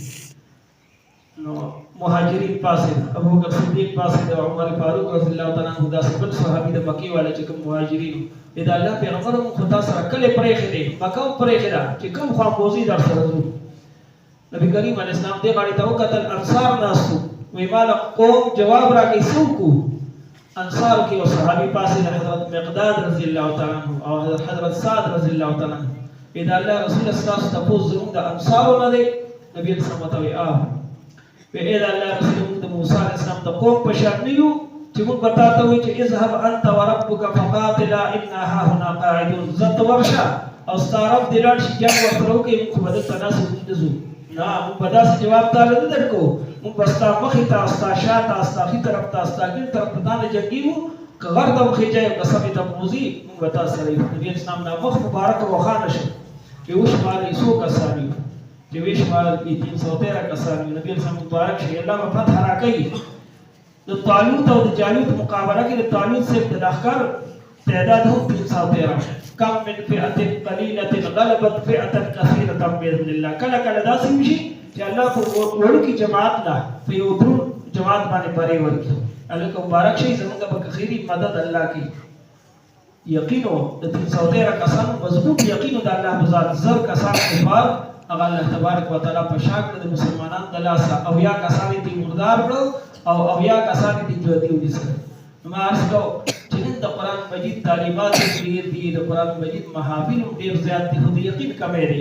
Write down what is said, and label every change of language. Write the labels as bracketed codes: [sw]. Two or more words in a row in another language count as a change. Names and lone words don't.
[ps] نو مهاجرین پاسېد ابوبکر صدیق پاسېد او عمر فاروق [ar] رضی الله تعالی عنه [ps] داسې بل صحابي د مکې والا چې کوم مهاجرین د الله پیغمبر موږ خو تا سره کلې پرېښې دی مکه هم پرېښې ده چې کوم خواپوزي در سره ځو نبي کریم [ar] علیه السلام [ps] دې غاړې ته وکتل انصار ناست وو وایي ما له قوم جواب راکړي څه وکړو انصارو کې یو صحابي پاسېد حضرت مقداد [ar] رضی الله تعالی عنه [ps] او حضرت سعد [ar] رضی الله تعالی عنه [ps] وایي د الله رسول ستاسو تپوس زموږ د انصارو نه دی نبي [ar] علیه السلام [ps] ورته وایي وایي د الله رسول موږ د موسی [ar] علیه السلام [ps] د قوم په شان نه یو چې موږ به تا ته وایو چې [ar] اذهب انت وربک فقاتلا انا هاهنا قاعدون [ps] زه ته ورشه او ستا رب دې لاړ شي جنګ ورسره وکړي موږ خو به دلته ناست موږ نه ځو نه موږ به داسې جواب تاله نه درکوو موږ به ستا مخې ته ستا شاته ستا ښي طرف ته ستا ګڼ طرف ته تا نه جنګېږو که غر ته وخېجئ او که سمې ته بوځي موږ به تا سره یو نبي اسلام دا مخ مبارکه روښانه شو چې وشمارئ څو کسان یو چې وشمارل کړي 313 کسان یو نبي اسلام مبارک شي الله به فتح راکوي د طالوت او د جالوت مقابله کې د طالوت صاحب د لښکر تعداد هم 313 [ar] کم من فئة قلیلة غلبت فئة کثیرة بإذن الله [ps] کله کله داسې وشي چې الله په وړوکي جماعت له په یو دروند جماعت باندې بری ورکړي هلکه مبارک شي زموږ به خیري مدد الله کوي یقین و د 313 کسانو مضبوط یقین د الله په ذات زر کسان کفار هغه [ar] الله تبارک وتعالی [ps] په شا کړه د مسلمانانو د لاسه او یا کسان یې مردار کړو او یا کسان دې ژوندي ونیسل نو ما عرض کوو چې نن د قرآن قرآن مجید تعلیمات ډېر دي، د قرآن مجید محافل هم ډېر زیات دي، خو د یقین کمی دی.